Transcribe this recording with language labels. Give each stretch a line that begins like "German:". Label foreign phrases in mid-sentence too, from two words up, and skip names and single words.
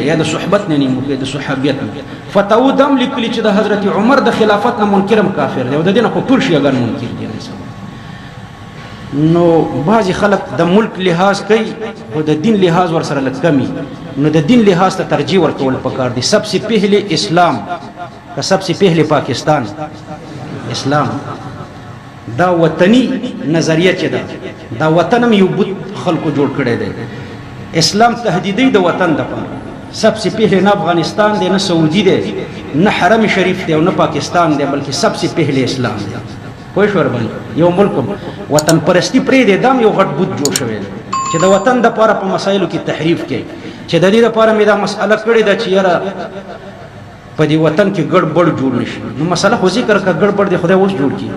Pashto: یا د صحبت نه نه منکر، د صحابیت نه. فتاوی دا هم لیکلي چې د حضرت عمر د خلافت نه منکر هم کافر دی، او د دې نه خو ټول شیعهګان منکر دي. نو بعضې خلک د ملک لحاظ کوي خو د دین لحاظ ورسره لږ کمي. نو د دین لحاظ ته ترجیح ورکول پکار دي.
Urdu: سب سے پہلے اسلام که سب سے پہلے پاکستان اسلام.
Pashto: دا وطنی نظریه چې ده، دا وطن هم یو بت خلکو جوړ کړی دی. اسلام تهدیدی د وطن دپاره.
Urdu: سب سے پہلے
Pashto: نه افغانستان دی، نه سعودي دی، نه حرم شریف دی، او نه پاکستان دی، بلکې
Urdu: سب سے پہلے
Pashto: اسلام دی. پوه شو ورباندې؟ یو ملک وطن پرستی پرېږدی، دا هم یو غټ بت جوړ شوی دی چې د وطن دپاره په مسایلو کې تحریف کوي. چې د دې لپاره مې دا مسئله کړې ده چې یاره په دې وطن کې ګډوډ جوړ نشي. نو مسله خو ذکر کړه، ګډوډ دی خدای اوس جوړ کړي.